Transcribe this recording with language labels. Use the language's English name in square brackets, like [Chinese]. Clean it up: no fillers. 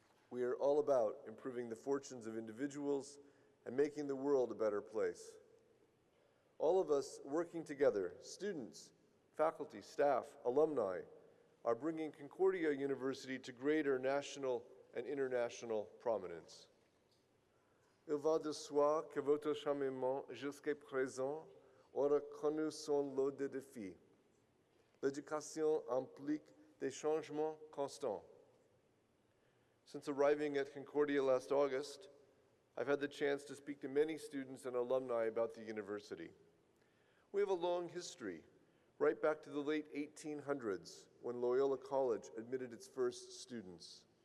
[English] We are all about improving the fortunes of individuals and making the world a better place. All of us working together, students, faculty, staff, alumni, are bringing Concordia University to greater national and international prominence. [French] Il va de soi que votre cheminement jusqu'à présent aura connu son lot de défis. L'éducation implique des changements constants. [English] Since arriving at Concordia last August, I've had the chance to speak to many students and alumni about the university. We have a long history, right back to the late 1800s, when Loyola College admitted its first students.